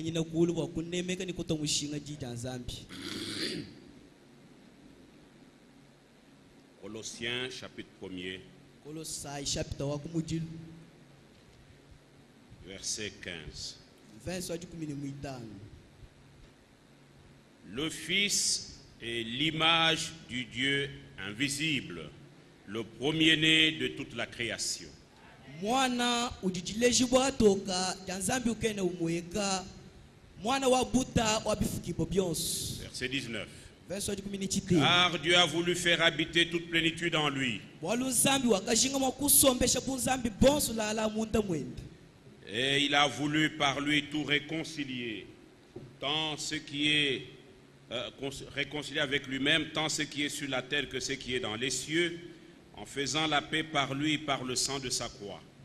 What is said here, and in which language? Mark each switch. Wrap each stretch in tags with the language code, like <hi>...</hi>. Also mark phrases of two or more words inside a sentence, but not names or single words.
<fr>Colossiens chapitre 1er, verset 15. Le Fils est l'image du Dieu invisible, le premier-né de toute la création.</fr> <lun>Mwana ujijilejibwa toka janzambi ukene umweka mwana wa buta wa bifukibo byonse.</lun> <fr>Verset 19. Car Dieu a voulu faire habiter toute plénitude en lui. Et il a voulu par lui tout réconcilier, tant ce qui est réconcilié avec lui-même, tant ce qui est sur la terre que ce qui est dans les cieux, en faisant la paix par lui, par le sang de sa croix.</fr>